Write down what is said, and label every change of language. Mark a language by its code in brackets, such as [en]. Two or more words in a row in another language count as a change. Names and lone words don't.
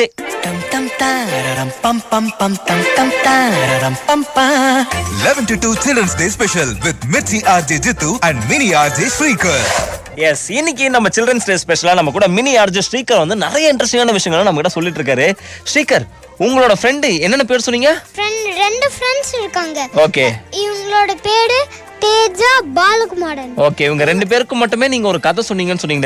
[en] Tam tam tararam pam pam pam tam tam tararam pam pam. 11 to 2 Children's Day special with Mitzi RJ Jittu and Mini RJ Shrikar. [ta] எஸ், இன்னைக்கு நம்ம [en] Children's Day special [ta] நம்ம கூட [en] mini RJ [ta] ஸ்ரீகர் வந்து நிறைய இன்ட்ரெஸ்டிங்கான விஷயங்களை நம்ம கிட்ட சொல்லிட்டு இருக்காரு. ஸ்ரீகர், உங்களோட ஃப்ரெண்டு என்னென்ன பேர் சொன்னீங்க? ரெண்டு ஃப்ரெண்ட்ஸ் இருக்காங்க. ஓகே. இவங்களோட பேரு தேஜா பாலகுமாரன். ஓகே, இவங்க ரெண்டு பேருக்கு மட்டுமே நீங்க ஒரு கதை சொன்னீங்கன்னு சொன்னீங்க.